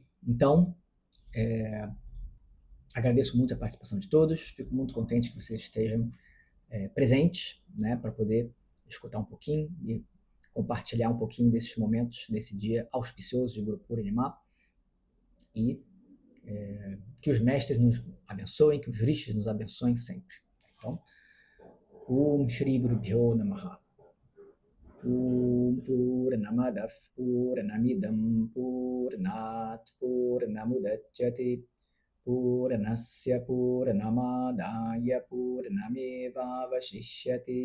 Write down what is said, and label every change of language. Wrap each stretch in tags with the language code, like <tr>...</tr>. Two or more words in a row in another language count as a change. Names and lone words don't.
<pt>Então, agradeço muito a participação de todos, fico muito contente que vocês estejam presentes, né, para poder escutar um pouquinho e compartilhar um pouquinho desses momentos, desse dia auspicioso de Guru Purnima, e que os mestres nos abençoem, que os rishis nos abençoem sempre. Então,</pt> <sa>ॐ श्री गुरु भ्यो नमः. पूर्णमदः पूर्णमिदं पूर्णात् पूर्णमुदच्यते पूर्णस्य पूर्णमादाय पूर्णमेवावशिष्यते.</sa>